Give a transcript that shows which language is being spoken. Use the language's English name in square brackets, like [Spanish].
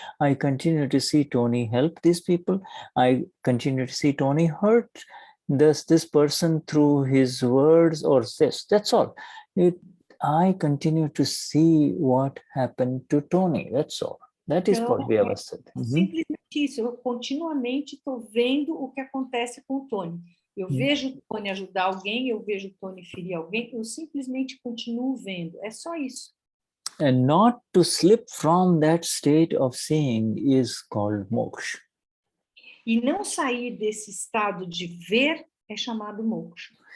[English] I continue to see Tony help these people. I continue to see Tony hurt this person through his words or this. That's all. I continue to see what happened to Tony. That's all. That is what Vyavasthit. [Portuguese] Simplesmente isso. Eu continuamente estou vendo o que acontece com o Tony. Eu vejo o Tony ajudar alguém, eu vejo o Tony ferir alguém, eu simplesmente continuo vendo. É só isso. [English] And not to slip from that state of seeing is called moksha. [Portuguese] E não sair desse estado de ver é chamado moksha.